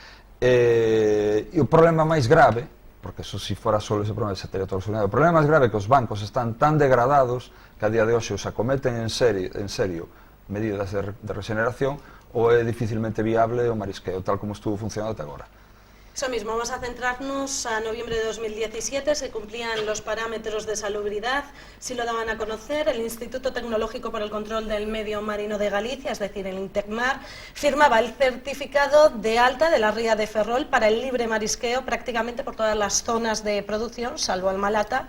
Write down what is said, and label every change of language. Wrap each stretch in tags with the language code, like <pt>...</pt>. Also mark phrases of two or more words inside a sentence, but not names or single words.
<gl>E o problema máis grave, porque eso si fora só ese problema se teria todo solucionado, o problema máis grave é que os bancos están tan degradados que a día de hoxe os acometen en serio medidas de regeneración ou é dificilmente viable o marisqueo tal como estuvo funcionando até agora.</gl> <es>Eso mismo, vamos a centrarnos a noviembre de 2017, se cumplían los parámetros de salubridad, si lo daban a conocer, el Instituto Tecnológico para el Control del Medio Marino de Galicia, es decir, el INTECMAR, firmaba el certificado de alta de la ría de Ferrol para el libre marisqueo prácticamente por todas las zonas de producción, salvo Almalata.</es>